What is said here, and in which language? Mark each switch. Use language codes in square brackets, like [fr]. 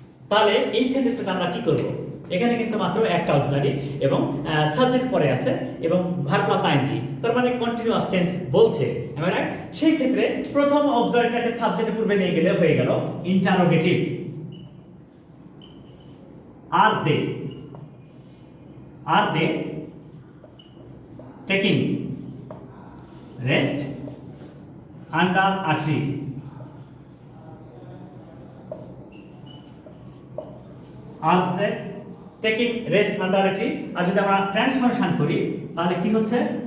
[bn] তাহলে এই সেন্টেন্সটাকে আমরা কি করব? এখানে কিন্তু মাত্র একটা অক্সিলারি এবং সাবজেক্ট পরে আছে এবং ভার্ব প্লাস আইএনজি, তার মানে কন্টিনিউয়াস টেন্স বলছে, রাইট? সেই ক্ষেত্রে প্রথম অক্সিলারিটাকে সাবজেক্টের পূর্বে নিয়ে গেলে হয়ে গেল interrogative. [en] Are they taking rest under a tree? Are they taking rest under a tree? [bn] আর যদি আমরা ট্রান্সফরমেশন করি তাহলে কি হচ্ছে?